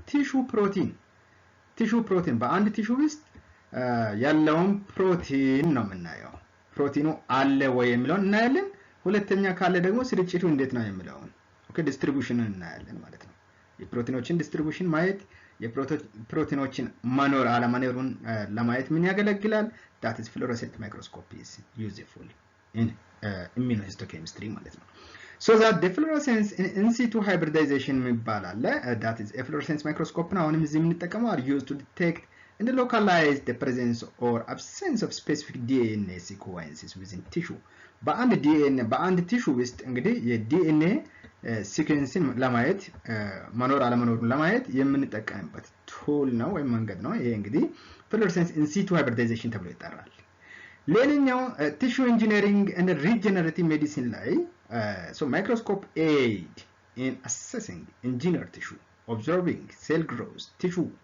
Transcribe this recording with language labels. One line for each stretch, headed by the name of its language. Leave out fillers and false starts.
Amharic: ቲሹ ፕሮቲን በአንድ ቲሹ ውስጥ ያለውን ፕሮቲን ነው የምናየው። ፕሮቲኑ አለ ወይ የሚለውን እናያለን። ሁለተኛ ካለ ደግሞ ስርጭቱ እንዴት ነው የሚለውን ኦኬ ዲስትሪቢዩሽኑን እናያለን ማለት ነው። የፕሮቲኖችን ዲስትሪቢዩሽን ማየት የፕሮቲኖችን መኖር አለመኖሩን ለማየት ምን ያገለግላል?
English: that is fluorescent microscopy is useful in immunohistochemistry
Amharic: ማለት ነው።
English: so that the fluorescence in situ hybridization
Amharic: የሚባል አለ።
English: that is a fluorescence microscope
Amharic: ነው አሁንም እዚህ የምንጠቀመው
English: are used to detect and localize the presence or absence of specific DNA sequences within tissue።
Amharic: በአንድ ቲሹ ውስጥ እንግዲህ የዲኤንኤ ሲኩዌንስን ለማየት መኖር አለመኖሩን ለማየት የምንጠቀምበት ቱል ነው ወይም መንገድ ነው። ይሄ እንግዲህ ፍሎረሰንስ ኢን ሲቱ ሃይብሪዳይዜሽን ተብሎ ይጠራል። ሌላኛው ቲሹ ኢንጂነሪንግ ኤንድ ሪጀነሬቲቭ ሜዲሲን ላይ ማይክሮስኮፕ
English: ኤድ ኢን አሰሲንግ ኢንጂነር ቲሹ ኦብዘርቪንግ ሴል ግሮዝ ቲሹ